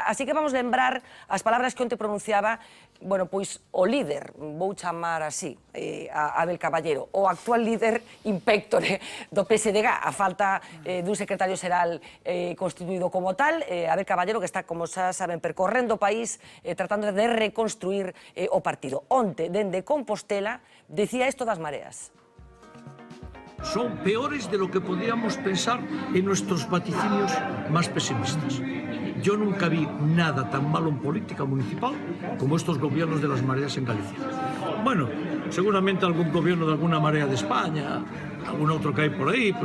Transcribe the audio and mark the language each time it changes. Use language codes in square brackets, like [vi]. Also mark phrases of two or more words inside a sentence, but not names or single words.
[gl] Así que vamos lembrar as palabras que onte pronunciaba, bueno, pois o líder, vou chamar así, a Abel Caballero, o actual líder impéctore do PSDG, a falta dun secretario xeral constituído como tal, Abel Caballero, que está, como xa saben, percorrendo o país, tratando de reconstruir o partido. Onte, dende Compostela, decía esto das mareas. [es] Son peores de lo que podríamos pensar en nuestros vaticinios más pesimistas. Yo nunca vi nada tan malo en política municipal como estos gobiernos de las mareas en Galicia. Bueno, seguramente algún gobierno de alguna marea de España, algún otro que hay por ahí, pues...